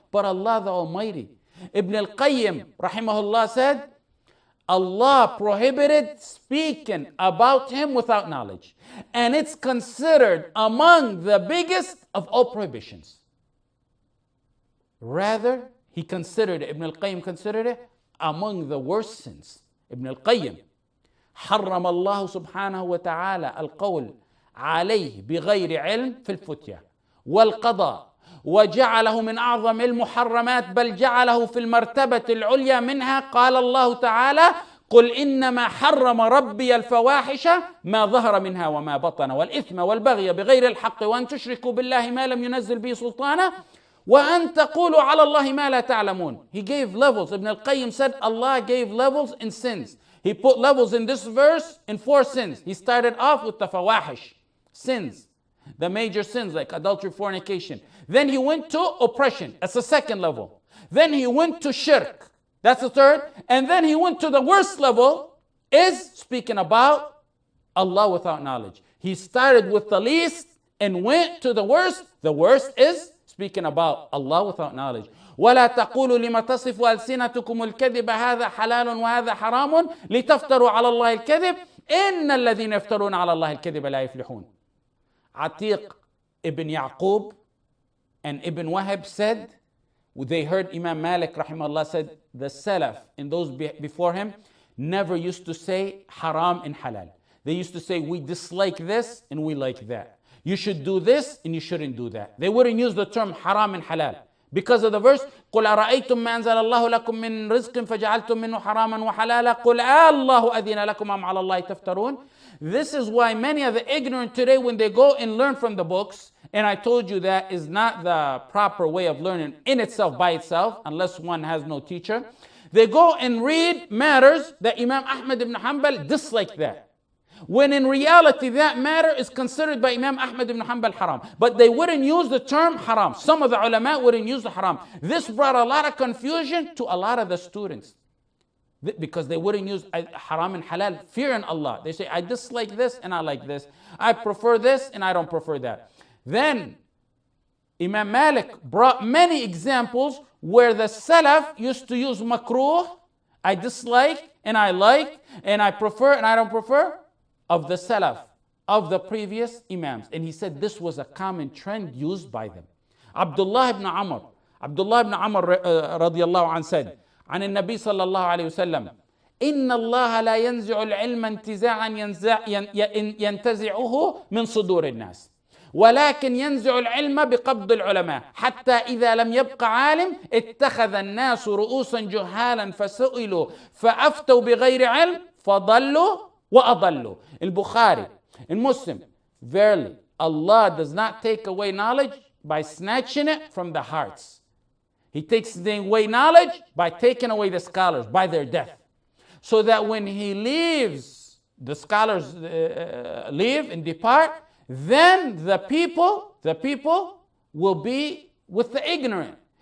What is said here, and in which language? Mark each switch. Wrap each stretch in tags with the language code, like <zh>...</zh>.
<en>But Allah the Almighty. Ibn al-Qayyim, rahimahullah, said, Allah prohibited speaking about him without knowledge. And it's considered among the biggest of all prohibitions. Rather, Ibn al-Qayyim considered it among the worst sins.</en> <ar>Ibn al-Qayyim, حرم الله سبحانه وتعالى القول عليه بغير علم في الفتية والقضاء وجعله من أعظم المحرمات بل جعله في المرتبة العليا منها. قال الله تعالى قل إنما حرم ربي الفواحش ما ظهر منها وما بطن والإثم والبغي بغير الحق وأن تشركوا بالله ما لم ينزل به سلطانا وأن تقولوا على الله ما لا تعلمون.</ar> <en>He gave levels. Ibn al-Qayyim said Allah gave levels in sins. He put levels in this verse in 4 sins. He started off with the fawahish, sins, the major sins like adultery, fornication. Then he went to oppression. That's the second level. Then he went to shirk. That's the third. And then he went to the worst level, is speaking about Allah without knowledge. He started with the least and went to the worst. The worst is speaking about Allah without knowledge.</en> <ar>ولا تقولوا لما تصف ألسنتكم الكذب هذا حلال وهذا حرام لتفتروا على الله الكذب إن الذين يفترون على الله الكذب لا يفلحون.</ar> <en>Atiq ibn Yaqub and Ibn Wahab said, they heard Imam Malik rahimahullah said, the Salaf and those before him never used to say haram and halal. They used to say, we dislike this and we like that. You should do this and you shouldn't do that. They wouldn't use the term haram and halal. Because of the verse,</en> <ar>قُلْ أَرَأَيْتُمْ مَا أَنزَلَ اللَّهُ لَكُم مِّن رِزْقٍ فَجَعَلْتُم مِّنْهُ حَرَامًا وَحَلَالًا قُلْ اللَّهُ أَذِنَ لَكُمْ أَمْ عَلَى اللَّهِ تَفْتَرُونَ.</ar> <en>This is why many of the ignorant today, when they go and learn from the books, and I told you that is not the proper way of learning in itself, by itself, unless one has no teacher. They go and read matters that Imam Ahmad ibn Hanbal disliked that. When in reality that matter is considered by Imam Ahmad ibn Hanbal haram. But they wouldn't use the term haram. Some of the ulama wouldn't use the haram. This brought a lot of confusion to a lot of the students. Because they wouldn't use haram and halal, fearing Allah. They say, I dislike this and I like this. I prefer this and I don't prefer that. Then Imam Malik brought many examples where the Salaf used to use makruh, I dislike, and I like, and I prefer, and I don't prefer, of the Salaf, of the previous Imams. And he said this was a common trend used by them. Abdullah ibn Amr radiallahu anh said,</en> <ar>عن النبي صلى الله عليه وسلم, إن الله لا ينزع العلم انتزاعا ينتزعه من صدور الناس ولكن ينزع العلم بقبض العلماء حتى إذا لم يبق عالم اتخذ الناس رؤوسا جهالا فسئلوا فأفتوا بغير علم فضلوا وأضلوا.</ar> <en>البخاري, in Muslim, verily Allah does not take away knowledge by snatching it from the hearts. He takes away knowledge by taking away the scholars, by their death. So that when he leaves, the scholars leave and depart, then the people will be with the ignorant.</en>